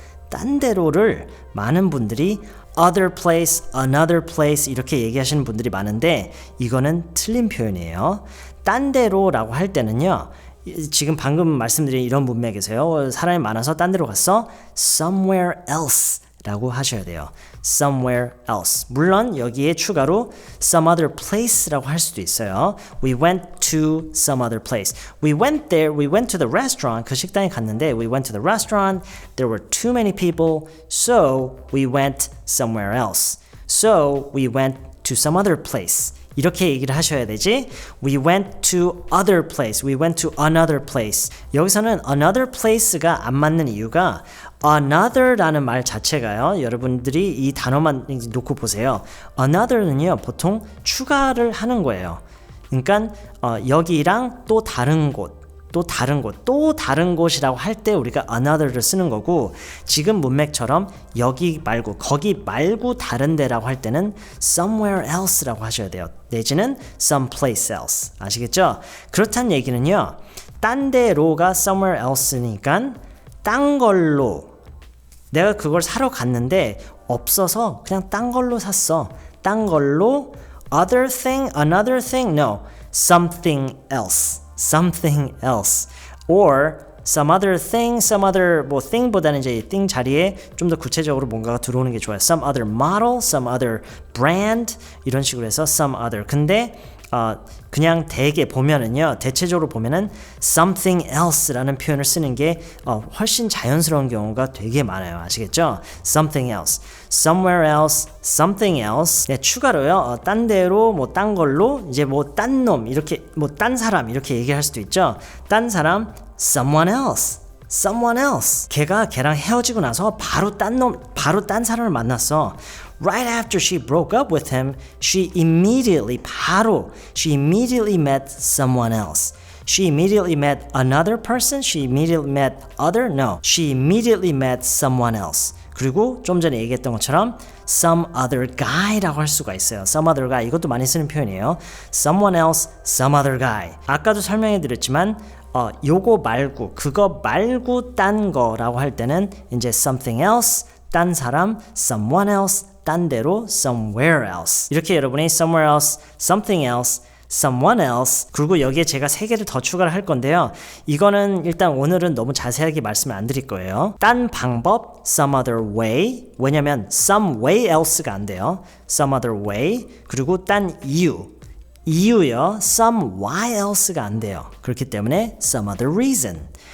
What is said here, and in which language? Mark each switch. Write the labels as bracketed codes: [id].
[ko] 딴 데로를 많은 분들이 [en] other place, another place [ko] 이렇게 얘기하시는 분들이 많은데 이거는 틀린 표현이에요. 딴 데로라고 할 때는요. 지금 방금 말씀드린 이런 문맥에서요. 사람이 많아서 딴 데로 갔어. [en] somewhere else [ko] 라고 하셔야 돼요. [en] somewhere else. [ko] 물론 여기에 추가로 [en] some other place [ko] 라고 할 수도 있어요. [en] We went to some other place. We went to the restaurant. [ko] 그 식당에 갔는데 [en] we went to the restaurant. There were too many people, so we went somewhere else. So we went to some other place. [ko] 이렇게 얘기를 하셔야 되지. [en] We went to other place. We went to another place. [ko] 여기서는 another place가 안 맞는 이유가 another라는 말 자체가요. 여러분들이 이 단어만 놓고 보세요. another는요. 보통 추가를 하는 거예요. 그러니까 여기랑 또 다른 곳. 또 다른 곳이라고 할 때 우리가 another를 쓰는 거고 지금 문맥처럼 여기 말고 거기 말고 다른 데라고 할 때는 somewhere else라고 하셔야 돼요. 내지는 [en] someplace else. [ko] 아시겠죠? 그렇다는 얘기는요. 딴 데로가 somewhere else니까 딴 걸로 내가 그걸 사러 갔는데 없어서 그냥 딴 걸로 샀어. 딴 걸로 [en] other thing, another thing, no, something else. Something else or some other [ko] thing, some other 뭐 thing보다는 이제 thing 자리에 좀 더 구체적으로 뭔가가 들어오는 게 좋아요. [en] Some other model, some other brand [ko] 이런 식으로 해서 [en] some other. [ko] 근데 그냥 대개 보면은요, 대체적으로 보면은 something else라는 표현을 쓰는 게 훨씬 자연스러운 경우가 되게 많아요. 아시겠죠? [en] Something else, somewhere else, something else. [ko] 네, 추가로요, 딴 데로 뭐 딴 걸로 이제 뭐 딴 놈 이렇게 뭐 딴 사람 이렇게 얘기할 수도 있죠. 딴 사람, [en] someone else. Someone else. [ko] 걔가 걔랑 헤어지고 나서 바로 딴 사람을 만났어. [en] Right after she broke up with him, she immediately met someone else. She immediately met another person? She immediately met other? No. She immediately met someone else. [ko] 그리고 좀 전에 얘기했던 것처럼 [en] some other guy [ko] 라고 할 수가 있어요. [en] some other guy. [ko] 이것도 많이 쓰는 표현이에요. [en] Someone else, some other guy. [ko] 아까도 설명해 드렸지만 요거 말고 그거 말고 딴 거라고 할 때는 이제 [en] something else, [ko] 딴 사람, [en] someone else, [ko] 딴 데로 [en] somewhere else. [ko] 이렇게 여러분이 somewhere else, something else, someone else 그리고 여기에 제가 3개를 더 추가를 할 건데요. 이거는 일단 오늘은 너무 자세하게 말씀을 안 드릴 거예요. 딴 방법, [en] some other way. [ko] 왜냐면 [en] some way else [ko] 가 안 돼요. [en] some other way. [ko] 그리고 딴 이유요. [en] some why else [ko] 가 안 돼요. 그렇기 때문에 [en] some other reason.